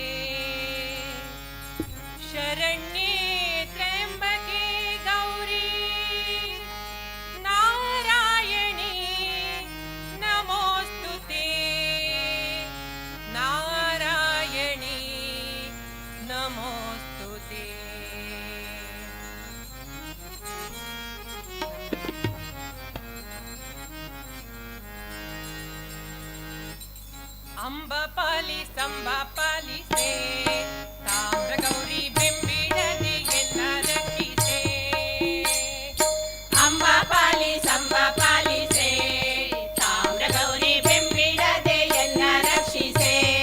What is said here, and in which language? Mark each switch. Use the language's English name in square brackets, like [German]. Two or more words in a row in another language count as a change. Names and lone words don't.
[Sanskrit] शरण्ये त्र्यम्बके गौरी नारायणी नमोऽस्तु ते नारायणी नमोऽस्तु ते [Kannada] ಅಂಬ ಪಾಲಿಸೆ ತಾಮ್ರ ಗೌರಿ ಬೆಂಬಿಡದೆ ಎಲ್ಲ ರಕ್ಷಿಸೆ ಅಂಬ ಪಾಲಿಸೆ ತಾಮ್ರ ಗೌರಿ ಬೆಂಬಿಡದೆ ಎಲ್ಲ ರಕ್ಷಿಸೆ